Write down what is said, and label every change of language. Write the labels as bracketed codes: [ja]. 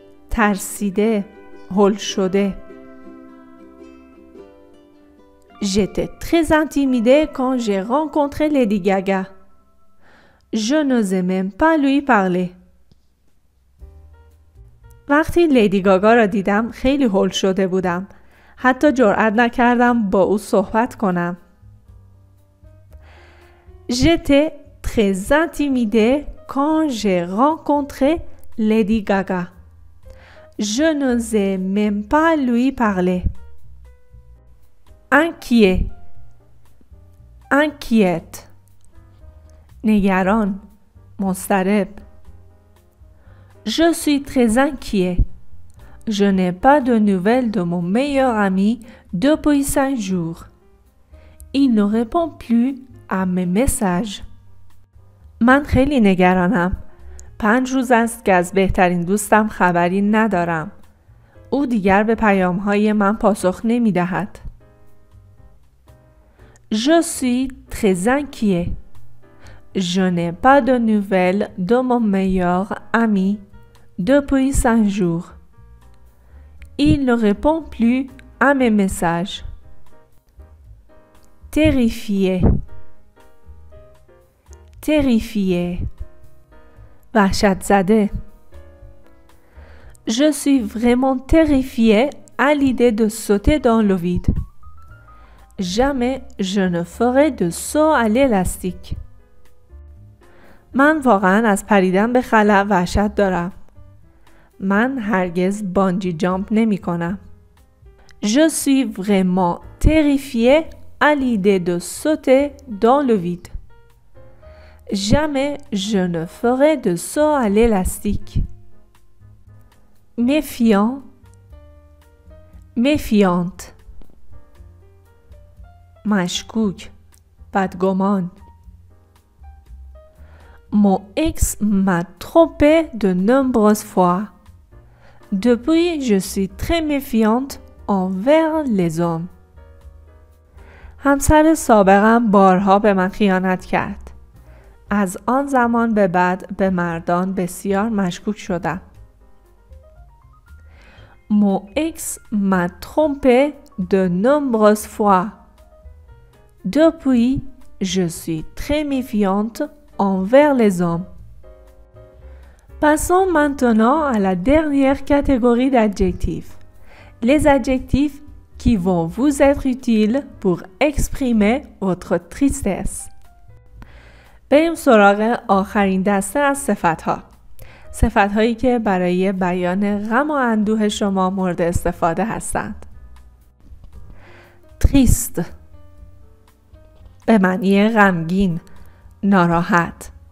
[fa] ترسیده، هول شده. [fr] J'étais très intimidée quand j'ai rencontré Lady Gaga. Je n'osais même pas lui parler. [fa] وقتی لیدی گاگا را دیدم خیلی هول شده بودم. حتی جرئت نکردم با او صحبت کنم. [fr] J'étais très intimidée quand j'ai rencontré Lady Gaga. Je n'osais même pas lui parler. Inquiet, inquiète. [fa] نگران، مضطرب. [fr] Je suis très inquiet. Je n'ai pas de nouvelles de mon meilleur ami depuis 5 jours. Il ne répond plus à mes messages. [fa] من خیلی نگرانم. 5 روز است که از بهترین دوستم خبری ندارم. او دیگر به پیام‌های من پاسخ نمی‌دهد. [fr] Je suis très inquiet. Je n'ai pas de nouvelles de mon meilleur ami depuis 5 jours. Il ne répond plus à mes messages. Terrifié. Terrifié. [fa] وحشت زده. [fr] Je suis vraiment terrifiée à l'idée de sauter dans le vide. Jamais je ne ferai de saut à l'élastique. [fa] من واقعا از پریدن به خلا وحشت دارم. من هرگز بانجی جامپ نمی کنم. [fr] Je suis vraiment terrifiée à l'idée de sauter dans le vide. Jamais je ne ferai de saut à l'élastique. Méfiant, méfiante. [fa] مشکوک، بدگمان. [fr] Mon ex m'a trompé de nombreuses fois. Depuis, je suis très méfiante envers les hommes. [fa] همسر سابقم بارها به من خیانت کرد. از آن زمان به بعد به مردان بسیار مشکوک شدم. [fr] Mon ex m'a trompé de nombreuses fois. Depuis, je suis très méfiante envers les hommes. Passons maintenant à la dernière catégorie d'adjectifs. Les adjectifs qui vont vous être utiles pour exprimer votre tristesse. [fa] بریم سراغ آخرین دسته از صفت‌ها. صفت‌هایی که برای بیان غم و اندوه شما مورد استفاده هستند. triste به معنی غمگین، ناراحت.